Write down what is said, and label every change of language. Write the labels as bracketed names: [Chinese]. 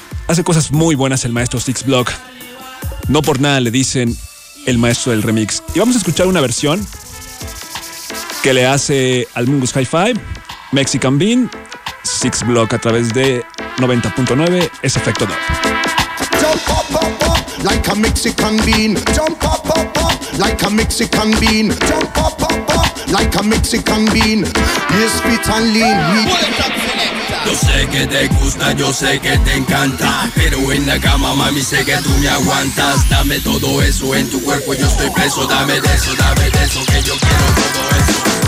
[Spanish] Hace cosas muy buenas el maestro Six Block. No por nada le dicen el maestro del remix. Y vamos a escuchar una versión que le hace al Mungus Hi-Fi, Mexican Bean, Six Block a través de 90.9, es Efecto Dub. [English] Like a Mexican bean, jump up, up, up. Like a Mexican bean, jump up, up, up. Like a Mexican bean, yes, fit and lean. [Spanish] Yo sé que te gusta, yo sé que te encanta. Pero en la cama, mami, sé que tú me aguantas. Dame todo eso en tu cuerpo, yo estoy preso. Dame de eso que yo quiero todo eso.